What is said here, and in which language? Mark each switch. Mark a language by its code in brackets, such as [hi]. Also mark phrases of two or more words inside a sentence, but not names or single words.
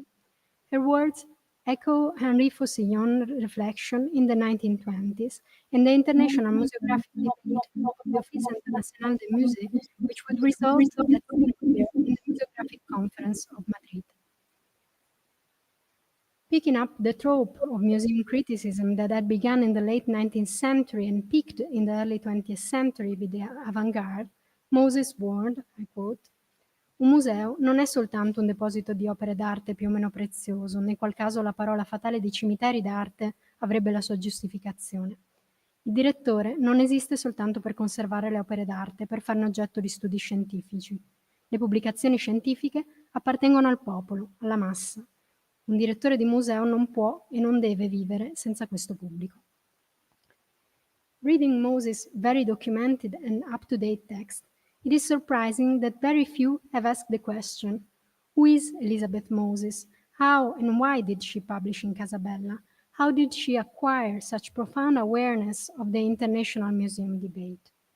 [en] Her words echo Henri Faucillon's reflection in the 1920s and the international museographic debate of the Office International des Musées, which would result that in the Museographic Conference of Madrid. Picking up the trope of museum criticism that had begun in the late 19th century and peaked in the early 20th century with the avant-garde, Moses warned, I quote, [it] "Un museo non è soltanto un deposito di opere d'arte più o meno prezioso, nel qual caso la parola fatale di cimiteri d'arte avrebbe la sua giustificazione. Il direttore non esiste soltanto per conservare le opere d'arte, per farne oggetto di studi scientifici. Le pubblicazioni scientifiche appartengono al popolo, alla massa. Un direttore di museo non può e non deve vivere senza questo pubblico." [en] Reading Moses' very documented and up-to-date text, it is surprising that very few have asked the question, who is Elizabeth Moses? How and why did she publish in Casabella? How did she acquire such profound awareness of the international museum debate?